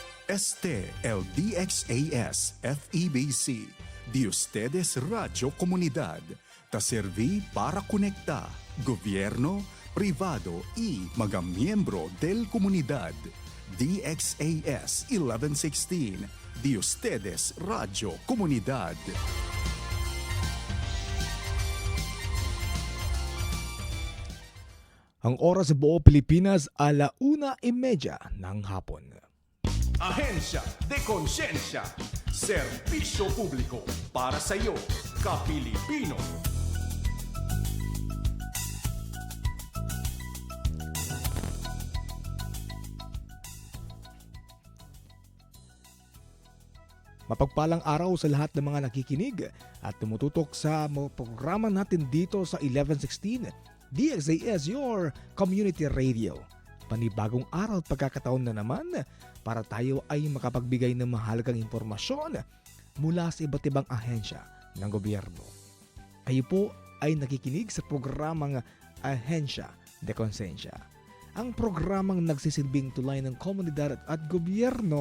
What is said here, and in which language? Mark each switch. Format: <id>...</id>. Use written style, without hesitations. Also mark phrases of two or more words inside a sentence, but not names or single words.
<cbk>Este el DXAS FEBC, de ustedes Radio Comunidad, ta serví para conectar gobierno, privado y</cbk> <tl>mga miyembro</tl> <cbk>del comunidad. DXAS 1116, de ustedes Radio Comunidad.</cbk> <tl>Ang oras sa buong Pilipinas, 1:30 ng hapon. Ahensya de Konsensya, serbisyo publiko para sa iyo, ka-Pilipino. Mapagpalang araw sa lahat ng mga nakikinig at tumututok sa mga programa natin dito sa 1116 DXAS,</tl> <en>your community radio.</en> <tl>Panibagong araw at pagkakataon na naman para tayo ay makapagbigay ng mahalagang impormasyon mula sa iba't ibang ahensya ng gobyerno. Kayo po ay nakikinig sa programang Ahensya de Konsensya. Ang programang nagsisilbing tulay ng komunidad at gobyerno.</tl>